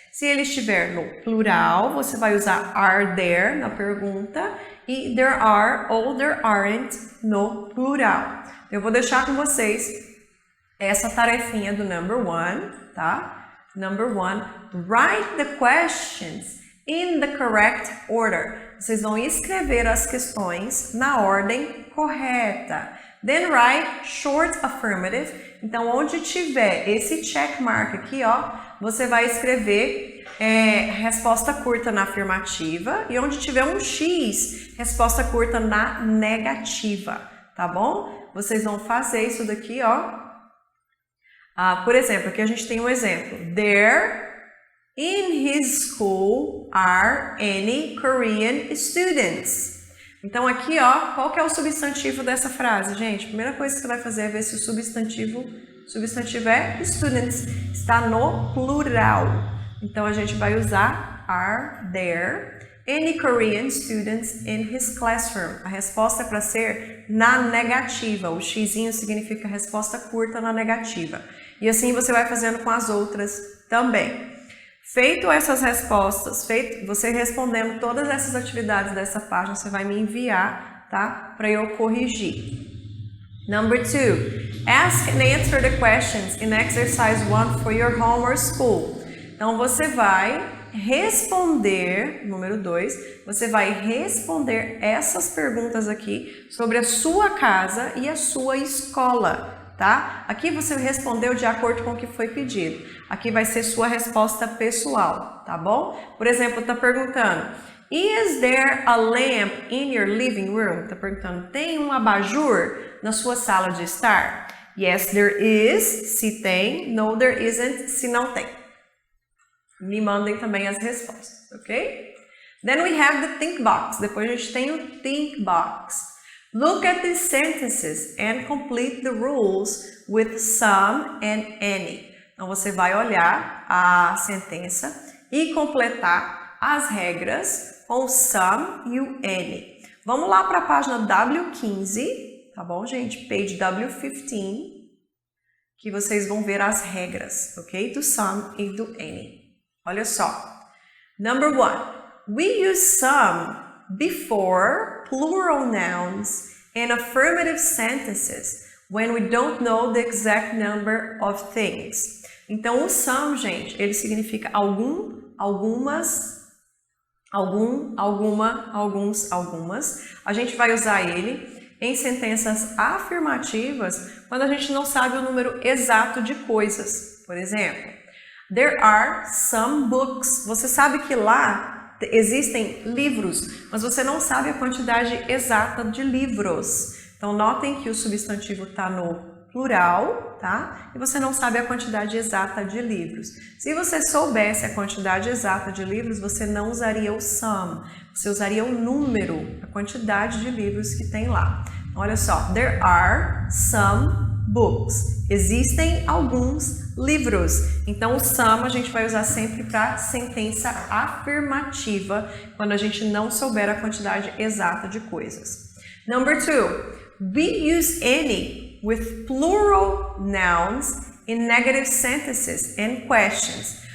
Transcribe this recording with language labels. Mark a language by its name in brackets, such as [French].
[Portuguese] Se ele estiver no plural, você vai usar are there na pergunta e there are ou there aren't no plural. Eu vou deixar com vocês essa tarefinha do number one, tá? [English] Number one, write the questions in the correct order. [Portuguese] Vocês vão escrever as questões na ordem correta. [English] Then write short affirmative. [Portuguese] Então, onde tiver esse check mark aqui, ó, você vai escrever resposta curta na afirmativa e onde tiver um X, resposta curta na negativa, tá bom? Vocês vão fazer isso daqui, ó. Por exemplo, aqui a gente tem um exemplo. [English] There in his school are any Korean students. [Portuguese] Então aqui, ó, qual que é o substantivo dessa frase, gente? A primeira coisa que você vai fazer é ver se o substantivo substantivo é students, está no plural. Então a gente vai usar [English] are there any Korean students in his classroom? [Portuguese] A resposta é para ser na negativa. O xizinho significa resposta curta na negativa. E assim você vai fazendo com as outras também. Feito essas respostas, você respondendo todas essas atividades dessa página, você vai me enviar, tá? Para eu corrigir. [English] Number 2, ask and answer the questions in exercise 1 for your home or school. [Portuguese] Então você vai responder, número 2, você vai responder essas perguntas aqui sobre a sua casa e a sua escola, tá? Aqui você respondeu de acordo com o que foi pedido. Aqui vai ser sua resposta pessoal, tá bom? Por exemplo, tá perguntando: [English] Is there a lamp in your living room? [Portuguese] Tá perguntando: tem um abajur na sua sala de estar? [English] Yes, there is, [Portuguese] se tem. [English] No, there isn't, [Portuguese] se não tem. Me mandem também as respostas, ok? [English] Then we have the think box. [Portuguese] Depois a gente tem o think box. [English] Look at these sentences and complete the rules with some and any. [Portuguese] Então você vai olhar a sentença e completar as regras com o some e o any. Vamos lá para a página W15, tá bom, gente? Page W15, que vocês vão ver as regras, ok? Do some e do any. Olha só. Number 1. [English] We use some before plural nouns and affirmative sentences when we don't know the exact number of things. [Portuguese] Então, o some, gente, ele significa algum, algumas, algum, alguma, alguns, algumas. A gente vai usar ele em sentenças afirmativas quando a gente não sabe o número exato de coisas. Por exemplo, [English] there are some books. [Portuguese] Você sabe que lá existem livros, mas você não sabe a quantidade exata de livros. Então, notem que o substantivo está no plural, tá? E você não sabe a quantidade exata de livros. Se você soubesse a quantidade exata de livros, você não usaria o some. Você usaria o número, a quantidade de livros que tem lá. Olha só, [English] there are some books. [Portuguese] Existem alguns livros. Então, o some a gente vai usar sempre para sentença afirmativa, quando a gente não souber a quantidade exata de coisas. [English] Number 2, we use any with plural nouns in negative sentences and questions.